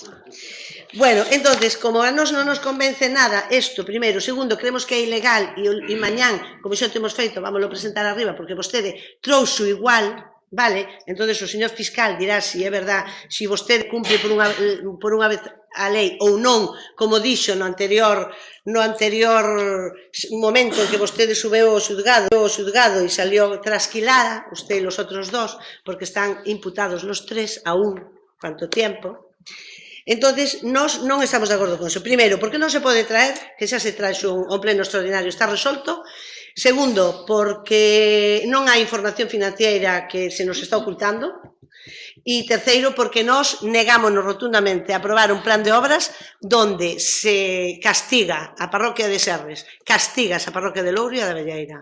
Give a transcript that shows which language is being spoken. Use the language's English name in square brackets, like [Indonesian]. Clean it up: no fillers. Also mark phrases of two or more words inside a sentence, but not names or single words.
[Galician] Bueno, entonces, como a nos non nos convence nada isto, primeiro, segundo, creemos que é ilegal e mañán, como xa temos feito, vámoslo presentar arriba, porque vostede trouxo igual, vale? Entonces o señor fiscal dirá se é verdad, se vostede cumpre por unha vez a lei ou non, como dixo no anterior momento en que vostede subeu ao xudgado e salió trasquilada, [Spanish] usted e los otros dos, porque están imputados los tres a cuánto tiempo. [Galician] Entonces, nós non estamos de acordo con eso. Primeiro, porque non se pode traer, que xa se traxe un pleno extraordinario, está resolto. Segundo, porque non hai información financiera que se nos está ocultando. E terceiro, porque nós negámonos rotundamente a aprobar un plan de obras donde se castiga a parroquia de Serres, castigas a parroquia de Louro e a da Velleira.